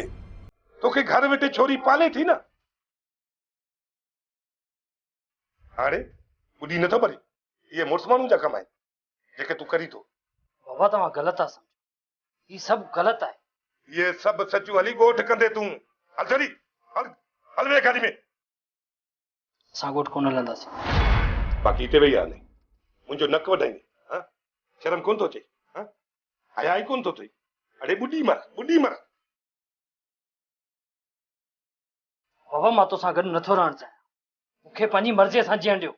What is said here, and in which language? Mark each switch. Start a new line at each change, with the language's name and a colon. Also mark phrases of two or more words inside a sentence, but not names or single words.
Sindhi: तोखे घर वेठे छोरी पाले थी न। हाणे ॿुधी नथो परे? इहे मुड़ुस माण्हू जा कम आहिनि जेके तूं करी थो। बाबा तव्हां ग़लति था सम्झो, ही सभु ग़लति आहे। ये सभु सचूं हली ॻोठ कंदे तूं। हल चली, हल हल वे गाॾी में। असां ॻोठ कोन हलंदासीं। बाक़ी हिते वेही आहे मुंहिंजो नक वधाईंदे? हा शर्म कोन थो अचे? हा हया ई कोन थो थिए? अड़े ॿुॾी मर, ॿुॾी मर। बाबा मां तोसां गॾु नथो रहणु चाहियां, मूंखे पंहिंजी मर्ज़ीअ सां जीअण ॾियो।